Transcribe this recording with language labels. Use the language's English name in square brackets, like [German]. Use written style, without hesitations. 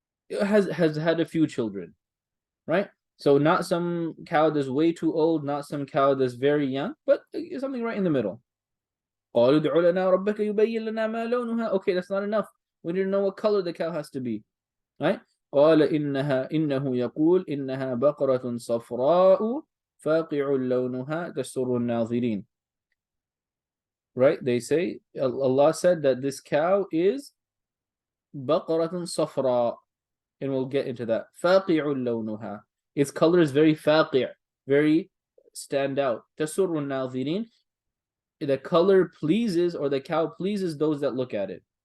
[English] Has had a few children, right? So not some cow that's way too old, not some cow that's very young, but something right in the middle. [Arabic] قالوا ادع لنا ربك يبين لنا ما لونها. [English] Okay, that's not enough. We need to know what color the cow has to be, right? [Arabic] قال إنه يقول إنها بقرة صفراء فاقع لونها تسر الناظرين. [English] Right? They say, Allah said that this cow is [Arabic] بقرة صفراء, [English] and we'll get into that. [Arabic] فاقع لونها. [English] Its color is very فاقع, very stand out. [Arabic] تسر الناظرين. [English] The color pleases, or the cow pleases those that look at it.